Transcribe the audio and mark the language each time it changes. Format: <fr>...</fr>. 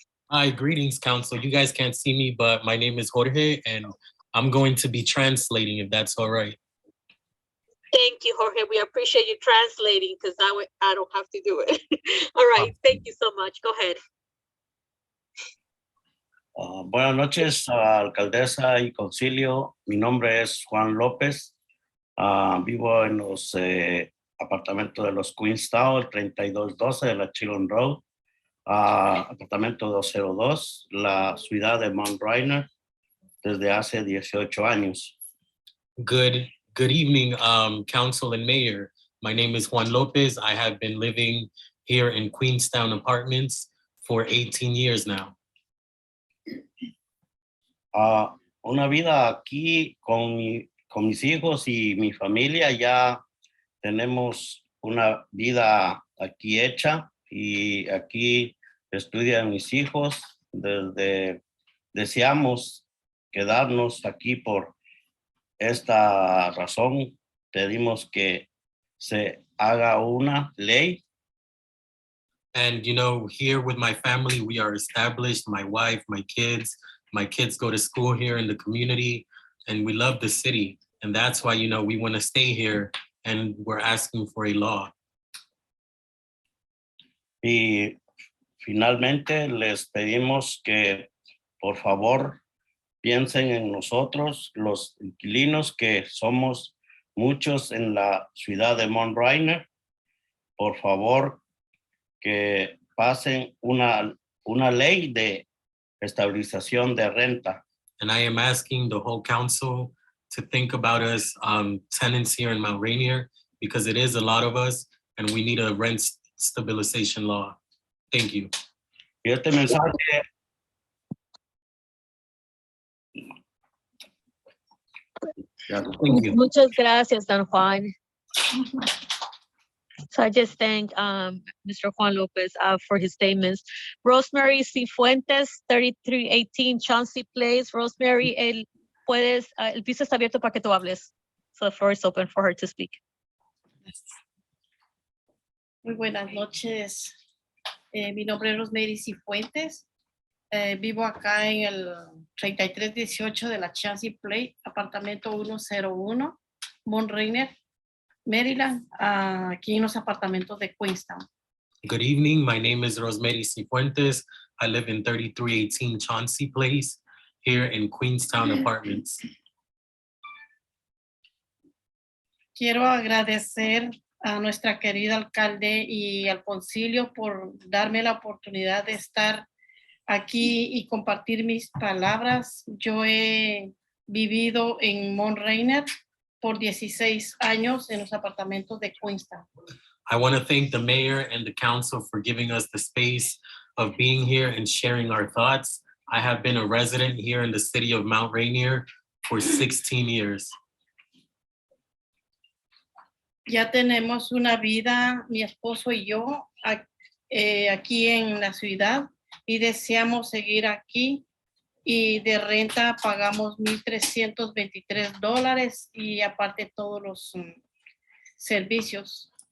<en>Hi, greetings, council. You guys can't see me, but my name is Jorge, and I'm going to be translating if that's all right. Thank you, Jorge. We appreciate you translating because that way I don't have to do it. All right, thank you so much. Go ahead.</en> <es>Buenas noches, alcaldesa y concilio. Mi nombre es Juan López. Vivo en los apartamentos de los Queenstown, el 3212 de la Chillam Road, apartamento 202, la ciudad de Mount Rainier, desde hace 18 años.</es> <en>Good evening, council and mayor. My name is Juan Lopez. I have been living here in Queenstown Apartments for 18 years now.</en> <es>Una vida aquí con mis hijos y mi familia. Ya tenemos una vida aquí hecha y aquí estudian mis hijos. Deseamos quedarnos aquí por esta razón. Pedimos que se haga una ley.</es> <en>And you know, here with my family, we are established, my wife, my kids go to school here in the community, and we love the city. And that's why, you know, we want to stay here, and we're asking for a law.</en> <es>Y finalmente les pedimos que, por favor, piensen en nosotros, los inquilinos, que somos muchos en la ciudad de Mount Rainier. Por favor, que pasen una ley de estabilización de renta.</es> <en>And I am asking the whole council to think about us tenants here in Mount Rainier, because it is a lot of us, and we need a rent stabilization law. Thank you.</en> <es>Y este mensaje</es> <en>Thank you.</en> <es>Muchas gracias, Don Juan.</es> <en>So I just thank Mr. Juan Lopez for his statements. Rosemary Cifuentes, 3318 Chauncey Place.</en> <es>Rosemary, el piso está abierto para que tú hables.</es> <en>So the floor is open for her to speak.</en> <es>Muy buenas noches. Mi nombre es Rosemary Cifuentes. Vivo acá en el 3318 de la Chauncey Place, apartamento 101, Mount Rainier, Maryland, aquí en los apartamentos de Queenstown.</es> <en>Good evening. My name is Rosemary Cifuentes. I live in 3318 Chauncey Place here in Queenstown Apartments.</en> <es>Quiero agradecer a nuestra querida alcalde y al concilio por darme la oportunidad de estar aquí y compartir mis palabras. Yo he vivido en Mount Rainier por 16 años en los apartamentos de Queenstown.</es> <en>I want to thank the mayor and the council for giving us the space of being here and sharing our thoughts. I have been a resident here in the city of Mount Rainier for 16 years.</en> <es>Ya tenemos una vida, mi esposo y yo, aquí en la ciudad, y deseamos seguir aquí y de renta pagamos $1,323 y aparte todos los servicios.</es>